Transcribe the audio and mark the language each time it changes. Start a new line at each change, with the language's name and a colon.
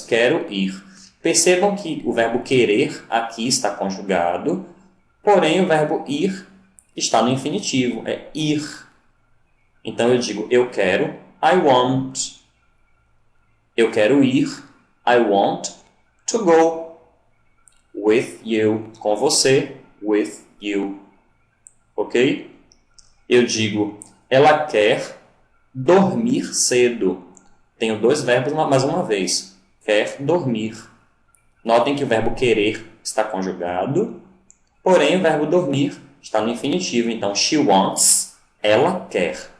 Portuguese: Quero ir. Percebam que o verbo querer aqui está conjugado, porém o verbo ir está no infinitivo, é ir. Então eu digo, eu quero,
English: I want.
Portuguese: Eu quero ir,
English: I want to go. With you,
Portuguese: com você,
English: with you. Ok?
Portuguese: Eu digo, ela quer dormir cedo. Tenho dois verbos mais uma vez. Quer dormir. Notem que o verbo querer está conjugado, porém o verbo dormir está no infinitivo. Então,
English: she wants,
Portuguese: ela quer.